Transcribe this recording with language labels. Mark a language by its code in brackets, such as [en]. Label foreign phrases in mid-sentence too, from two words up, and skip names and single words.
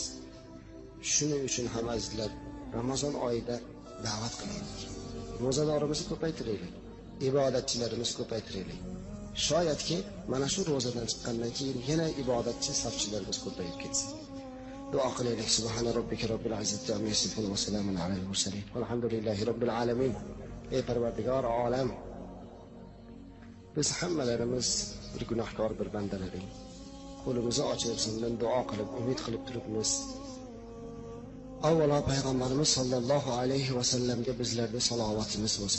[uz] Shuning uchun ham azizlar, Ramazon oyida da'vat qilaylik. Ro'zadorimizni ko'paytiraylik, ibodatchilarimizni ko'paytiraylik. Shoyatki mana shu ro'zadan chiqqandan keyin yana ibodatchi safchilarimiz ko'payib ketsin. Duo qilaylik. [ar] سبحان ربك رب العزة عما يصفون وسلام على المرسلين. الحمد لله رب العالمين. [uz] Ey Parvardigor olam, biz hammalarimiz bir gunohkor, bir bandalar edik. Qo'limizni ochib sendan duo qilib, umid qilib turibmiz. Avvalo payg'ambarimiz [ar] صلى الله عليه وسلم [uz] bizlarda salovatimiz bo'lsin.